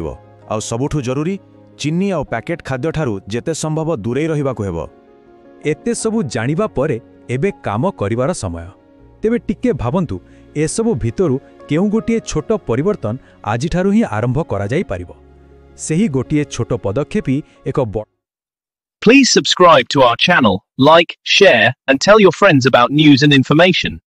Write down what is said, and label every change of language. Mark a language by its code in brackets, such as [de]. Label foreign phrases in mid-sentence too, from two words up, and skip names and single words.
[or] ଆଉ ସବୁଠୁ ଜରୁରୀ, ଚିନି ଆଉ ପ୍ୟାକେଟ୍ ଖାଦ୍ୟଠାରୁ ଯେତେ ସମ୍ଭବ ଦୂରେଇ ରହିବାକୁ ହେବ। ଏତେ ସବୁ ଜାଣିବା ପରେ ଏବେ କାମ କରିବାର ସମୟ। ତେବେ ଟିକେ ଭାବନ୍ତୁ, ଏସବୁ ଭିତରୁ କେଉଁ ଗୋଟିଏ ଛୋଟ ପରିବର୍ତ୍ତନ ଆଜିଠାରୁ ହିଁ ଆରମ୍ଭ କରାଯାଇପାରିବ। ସେହି ଗୋଟିଏ ଛୋଟ ପଦକ୍ଷେପ ଏକ ବଡ଼। [en] Please subscribe to our channel, like, share, and tell your friends about news and information.